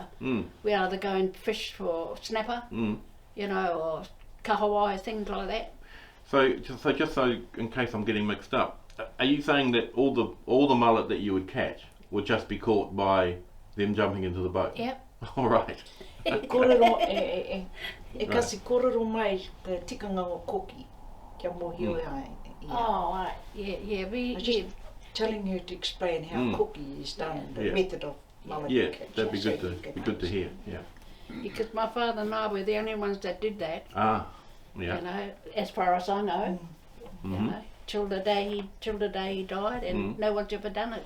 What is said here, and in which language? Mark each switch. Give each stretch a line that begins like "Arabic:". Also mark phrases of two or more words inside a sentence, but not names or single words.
English: We either go and fish for snapper, you know, or kahawai, things like that. So just so in case I'm getting mixed up, are you saying that all the mullet that you would catch would just be caught by them jumping into the boat? Yep. All right.
Māori: Korero, kasi korero mai te tikanga o koki kia mohio ai.
English: Oh, right. Yeah. I was just telling you to explain how koki is done, the method of mullet catch. That'd be good to hear. Yeah. Because my father and I were the only ones that did that. Ah, yeah. You know, as far as I know, you know, till the day he died, and no one's ever done it.